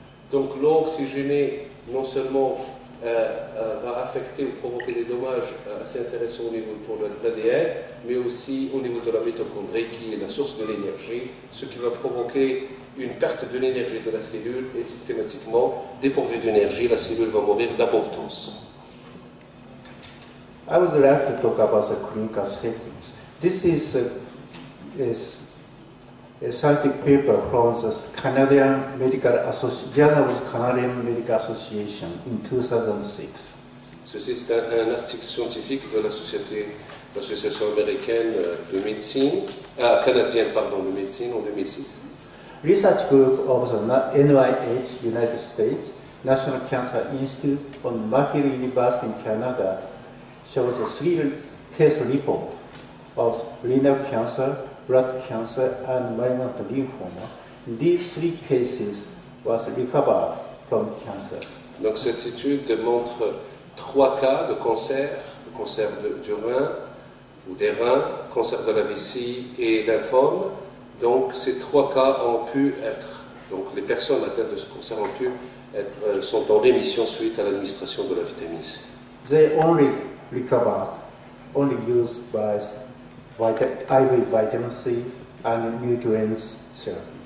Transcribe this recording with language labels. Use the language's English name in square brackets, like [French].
[French] Donc l'eau oxygénée non seulement va affecter ou provoquer des dommages assez intéressants au niveau pour l'ADN, mais aussi au niveau de la mitochondrie qui est la source de l'énergie, ce qui va provoquer une perte de l'énergie de la cellule et systématiquement, dépourvue d'énergie, la cellule va mourir d'apoptose. [English] I would like to talk about the clinical settings. This is a scientific paper from the Canadian Journal of Canadian Medical Association in 2006. [French] Ceci c'est un article scientifique de l'association américaine de médecine, canadienne pardon, de médecine en 2006. [English] Research group of the NIH, United States, National Cancer Institute on McGill University in Canada shows a 3 case report of renal cancer, blood cancer, and malignant lymphoma. These 3 cases was recovered from cancer. [French] Donc cette étude démontre 3 cas de cancer du rein ou des reins, cancer de la vessie et lymphome. Donc ces 3 cas ont pu être, donc les personnes atteintes de ce cancer ont pu être, sont en rémission suite à l'administration de la vitamine C. [English] They only recovered, only used by IV vitamin C and nutrients therapy.